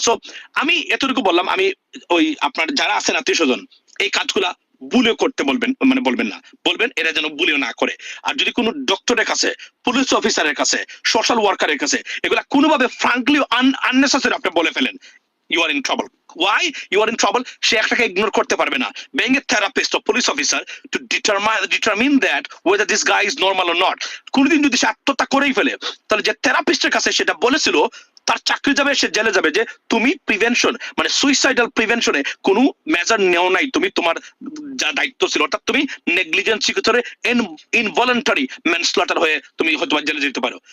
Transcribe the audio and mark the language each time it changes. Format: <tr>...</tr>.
<bn>So আমি এতটুকু বললাম, আমি ওই আপনার যারা আছেন আত্মীয় স্বজন, এই কাজগুলা বুলে করতে বলবেন, মানে বলবেন না, বলবেন এরা যেন বুলিও না করে। আর যদি কোনো ডক্টরের কাছে, পুলিশ অফিসারের কাছে, সোশ্যাল ওয়ার্কারের কাছে এগুলা কোনোভাবে ফ্রাঙ্কলি আননেসেসারি আপনি বলে ফেলেন,</bn> <en>you are in trouble. Why you are in trouble?</en> <bn>সে একটাকে ইগনোর করতে পারবে না।</bn> <en>Being a therapist or police officer to determine that whether this guy is normal or not.</en> <bn>কোনদিন যদি সে আত্মহত্যা করেই ফেলে, তাহলে যে থেরাপিস্টের কাছে সেটা বলেছিল, তার চাকরি যাবে, সে জেলে যাবে, যে তুমি প্রিভেনশন মানে সুইসাইডাল প্রিভেনশনে কোনো মেজার নেও নাই, তুমি তোমার যা দায়িত্ব ছিল, অর্থাৎ তুমি নেগলিজেন্সি করে ইনভলান্টারি ম্যানস্লটার হয়ে তুমি হয়তো জেলে যেতে পারো।</bn>